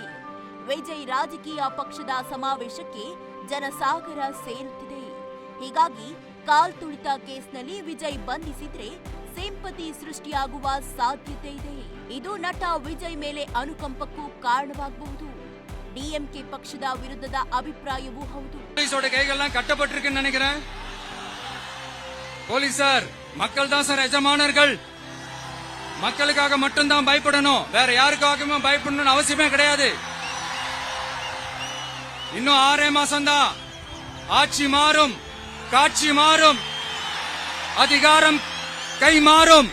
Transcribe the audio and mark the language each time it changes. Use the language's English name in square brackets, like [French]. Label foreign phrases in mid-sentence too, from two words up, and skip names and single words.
[Kannada] ವಿಜಯ್ ರಾಜಕೀಯ ಪಕ್ಷದ ಸಮಾವೇಶಕ್ಕೆ ಜನಸಾಗರ ಸೇರುತ್ತಿದೆ. ಹೀಗಾಗಿ ಕಾಲ್ತುಳಿತ ಕೇಸ್ನಲ್ಲಿ ವಿಜಯ್ ಬಂಧಿಸಿದ್ರೆ ಸಿಂಪತಿ ಸೃಷ್ಟಿಯಾಗುವ ಸಾಧ್ಯತೆ ಇದೆ. ಇದು ನಟ ವಿಜಯ್ ಮೇಲೆ ಅನುಕಂಪಕ್ಕೂ ಕಾರಣವಾಗಬಹುದು. டிஎம்கே ಪಕ್ಷದ ವಿರುದ್ಧದ ಅಭಿಪ್ರಾಯವೂ ಹೌದು. [Tamil] போலீஸோட கைகள்லாம் கட்டப்பட்டிருக்குன்னு நினைக்கிறேன். போலீசார் மக்கள் தான் சார் எஜமானர்கள். மக்களுக்காக மட்டும்தான் பயப்படணும், வேற யாருக்காகவும் பயப்படணும்னு அவசியமே கிடையாது. இன்னும் 6 மாசம்தான். ஆட்சி மாறும், காட்சி மாறும், அதிகாரம் கை மாறும்.